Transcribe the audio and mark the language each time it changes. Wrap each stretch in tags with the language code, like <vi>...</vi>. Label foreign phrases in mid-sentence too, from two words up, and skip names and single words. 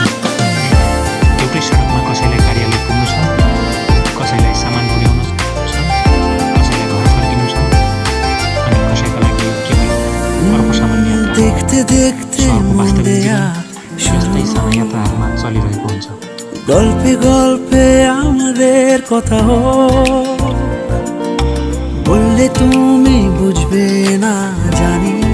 <ne>एउटै सडकमा कसैलाई कार्यालय पुग्नु छ, कसैलाई सामान पुर्याउनु छ, कसैलाई घर फर्किनु छ, अनि कसैका लागि केवल अर्को सामान्य यात्रा। सहरको वास्तविक जीवन यस्तै साना यात्राहरूमा चलिरहेको हुन्छ।</ne> <bn>গল্পে গল্পে আমাদের কথা বললে তুমি বুঝবে না জানি,</bn>